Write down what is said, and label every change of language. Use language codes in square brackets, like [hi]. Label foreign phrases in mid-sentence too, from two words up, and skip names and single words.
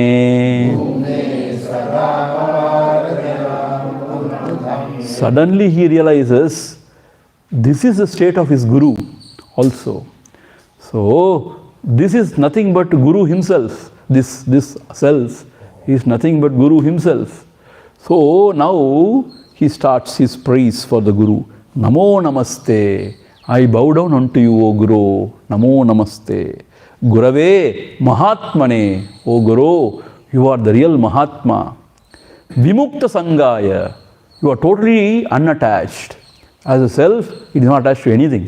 [en] Suddenly he realizes this is the state of his Guru also. So, this is nothing but Guru himself. This self is nothing but Guru himself. So, now he starts his praise for the Guru. [sa] Namo Namaste. [en] I bow down unto you, O Guru. [sa] Namo Namaste. Gurave Mahatmane. [en] O Guru, you are the real Mahatma. [sa] Vimukta Sangaya. [en] You are totally unattached. As a self, it is not attached to anything.